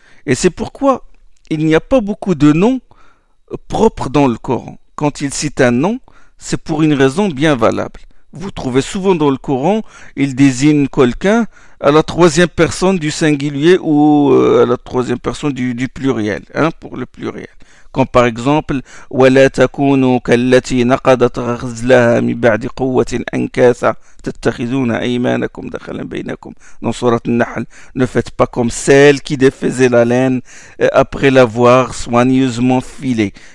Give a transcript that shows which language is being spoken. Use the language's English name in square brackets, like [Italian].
[French] Et c'est pourquoi il n'y a pas beaucoup de noms propres dans le Coran. Quand il cite un nom, c'est pour une raison bien valable. Vous trouvez souvent dans le Coran, il désigne quelqu'un à la troisième personne du singulier ou à la troisième personne du pluriel, hein, pour le pluriel. Comme par exemple, [Arabic] وَلَا تَكُونُوا كَالَّتِي نَقَدَتْ غَزْلَهَا مِنْ بَعْدِ قُوَّةٍ أَنْكَاثَ تَتَّخِذُونَ أَيْمَانَكُمْ دَخَلًا بَيْنَكُمْ. [French] Dans Sourate An-Nahl, ne faites pas comme celle qui défaisait la laine après l'avoir soigneusement filée.